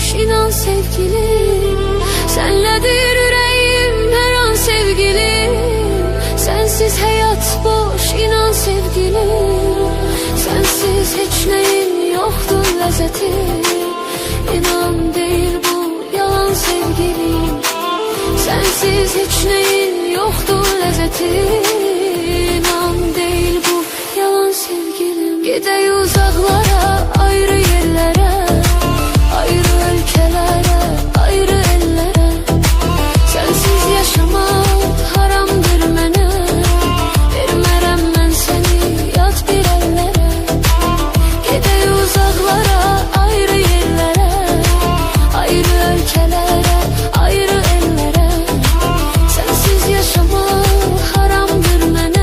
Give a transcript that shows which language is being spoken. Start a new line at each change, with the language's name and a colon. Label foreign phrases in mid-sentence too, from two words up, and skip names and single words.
Turkish: inan sevgilim. Senledir yüreğim her an sevgilim. Sensiz hayat boş inan sevgilim. Sensiz hiç neyim yoktur lezzeti. İnan değil bu yalan sevgilim. Sensiz hiç neyim yoktur lezzeti. İnan değil bu yalan sevgilim. Gidey uzaklara, ayrı yerlere, ayrı ülkelere, ayrı ellere. Sensiz yaşamak haramdır mənə.
Azerbaijani: Vermərəm mən səni yat bir ellere.
Turkish: Gidey uzaklara, ayrı yerlere, ayrı ülkelere, ayrı ellere. Sensiz yaşamak
Azerbaijani: haramdır mənə.